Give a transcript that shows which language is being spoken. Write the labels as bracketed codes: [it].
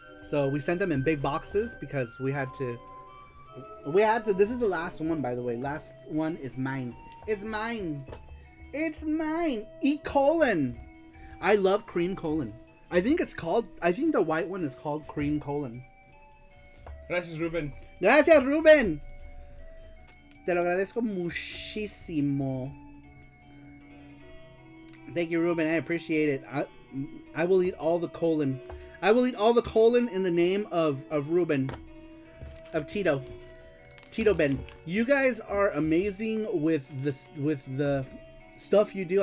[en] So we sent them in big boxes because we had to. This is the last one, by the way. Last one is mine. It's mine. It's mine. E. colon. I love cream colon. I think the white one is called cream colon. [es] Gracias, Ruben. Gracias, Ruben. Te lo agradezco muchísimo. [en] Thank you, Ruben. I appreciate it. I will eat all the colon. I will eat all the colon in the name of Ruben. Of Tito. Tito Ben. You guys are amazing with the stuff you do.